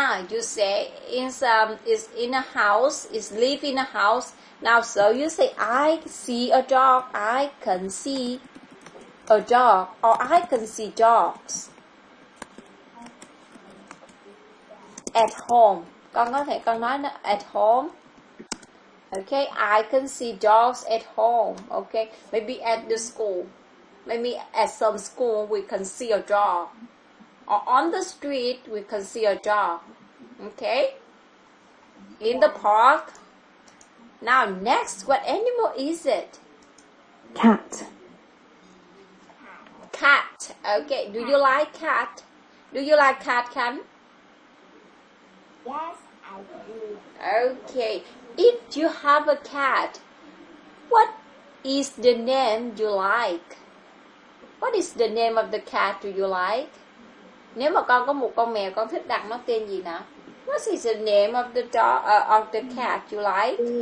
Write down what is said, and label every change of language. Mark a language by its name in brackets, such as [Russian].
[English] You say is in a house, is live in a house. Now so you say I see a dog, I can see a dog, or I can see dogs at home. [Vietnamese] Con có thể con nói nó [English] at home. Okay, I can see dogs at home. Okay, maybe at the school. Maybe at some school we can see a dog. Or on the street we can see a dog. Okay? In the park. Now next, what animal is it? Cat. Cat. Okay, do you like cat? Do you like cat, Can? Yes, I do. Okay, if you have a cat, what is the name you like? What is the name of the cat do you like? [Vietnamese] Nếu mà con có một con mèo, con thích đặt nó tên gì nào? [English] What is the name of the dog of the cat you like?